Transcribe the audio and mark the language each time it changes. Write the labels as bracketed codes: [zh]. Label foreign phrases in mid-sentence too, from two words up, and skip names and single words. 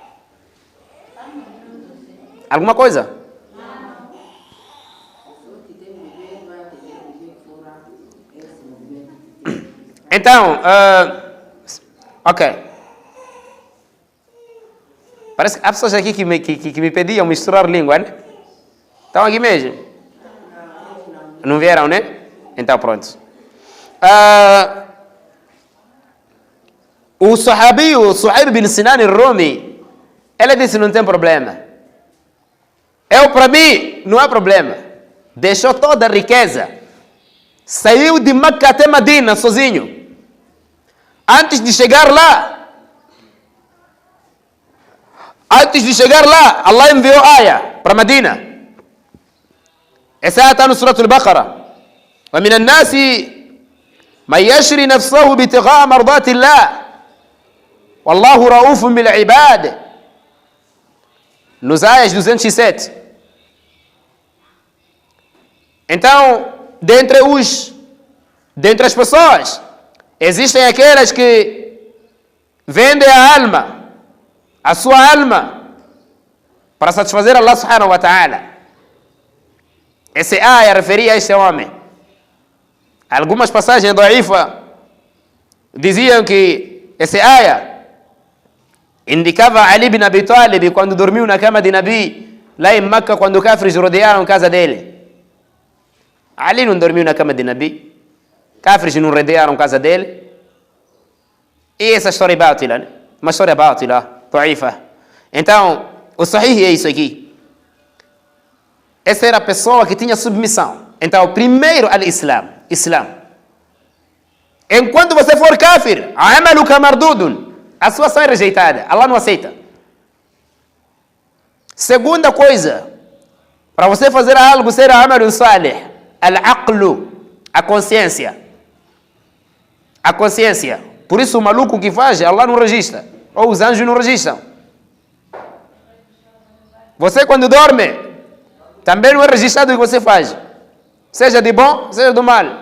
[pt] Alguma coisa? Então, ok. Parece que há pessoas aqui que me pediam misturar língua, né? Estão aqui mesmo? Não vieram, né? Então, pronto. O sahabi, o Suhaib bin Sinan al-Rumi, ele disse: não tem problema. Para mim, não há problema. Deixou toda a riqueza. Saiu de Meca até Medina sozinho. Antes de chegar lá, Allah enviou aya para Medina. Essa aya está no Surah Al-Baqarah. [ar] وَمِنَ النَّاسِ مَنْ يَشْرِي نَفْسَهُ بِابْتِغَاءِ مَرْضَاتِ اللَّهِ وَاللَّهُ رَءُوفٌ بِالْعِبَادِ. [pt] Nos ayas 207. Então, dentre as pessoas, existem aquelas que vendem a sua alma, para satisfazer Allah [ar] سبحانه وتعالى. [pt] Essa aya referia a esse homem. Algumas passagens da'ifa diziam que essa aya indicava Ali bin Abi Talib quando dormiu na cama de Nabi, lá em Meca, quando os cafres rodearam a casa dele. Ali não dormiu na cama de Nabi, cafres não rodearam a casa dele. E essa história é bátila, né? Uma história [ar] باطلة، ضعيفة. [pt] Então, o sahih é isso aqui. Essa era a pessoa que tinha submissão. Então, primeiro, Islam. Enquanto você for kafir, [ar] عملك مردود, [pt] a sua ação é rejeitada. Allah não aceita. Segunda coisa, para você fazer algo, ser [ar] عمل صالح، العقل, [pt] a consciência. A consciência. Por isso, o maluco que faz, Allah não registra. Ou os anjos não registram. Você, quando dorme, também não é registrado o que você faz. Seja de bom, seja do mal.